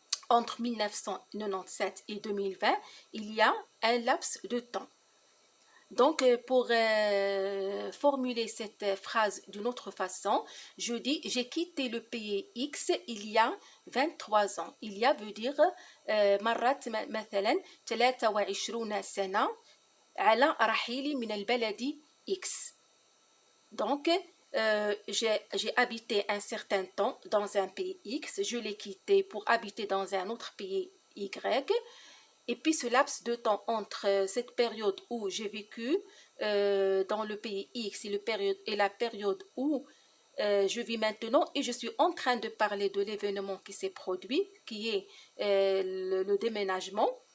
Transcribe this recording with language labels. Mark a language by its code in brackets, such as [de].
[fr] Entre 1997 et 2020, il y a un laps de temps. Donc, pour formuler cette phrase d'une autre façon, je dis j'ai quitté le pays X il y a 23 ans. Il y a veut dire [ar] مرت مثلا 23 سنة على رحيلي من البلد X. [fr] Donc, j'ai habité un certain temps dans un pays X, je l'ai quitté pour habiter dans un autre pays Y. Et puis ce laps de temps entre cette période où j'ai vécu dans le pays X et la période où je vis maintenant et je suis en train de parler de l'événement qui s'est produit, qui est le déménagement.